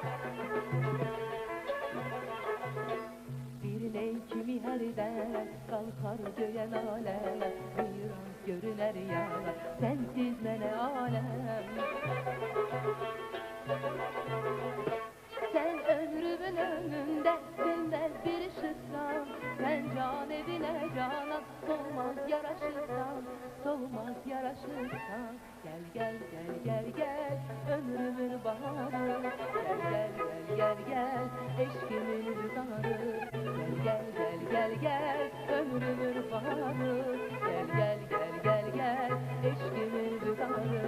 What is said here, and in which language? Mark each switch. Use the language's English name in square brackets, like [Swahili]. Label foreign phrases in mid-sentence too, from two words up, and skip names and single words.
[Azerbaijani] Bir de kimi hərdən qalxar göyə naləm, bir an görünər yağa, sənsiz mənə aləm. Sen ömrümün önündə dinməz bir ışıqsan, sen can evine canan solmaz yaraşırsan, solmaz yaraşırsan. [Turkish] Gel gel gel gel gel ömrümün baharı, gel gel gel gel gel eşkimin rüzgarı. Gel gel gel gel ömrümün baharı, gel gel gel gel gel eşkimin rüzgarı.